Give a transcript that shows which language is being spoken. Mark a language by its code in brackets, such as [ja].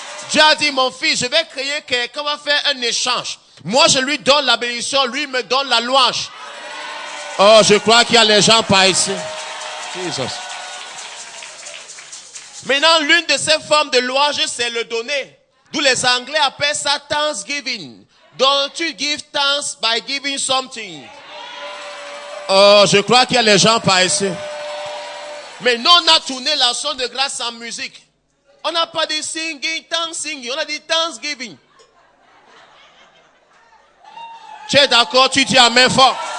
[fr] Dieu a dit, mon fils, je vais créer quelqu'un, va faire un échange. Moi, je lui donne la bénédiction, lui me donne la louange. Oh, je crois qu'il y a les gens par ici. Jesus. Maintenant, l'une de ces formes de louange, c'est le donner. D'où les Anglais appellent ça Thanksgiving. [en] Don't you give thanks by giving something? [fr] Oh, je crois qu'il y a les gens par ici. Mais nous, on a tourné l'action de grâce en musique. On n'a pas dit [en] singing, [fr] thanksgiving. On a dit thanksgiving. Tu es d'accord? Tu dis amen fort.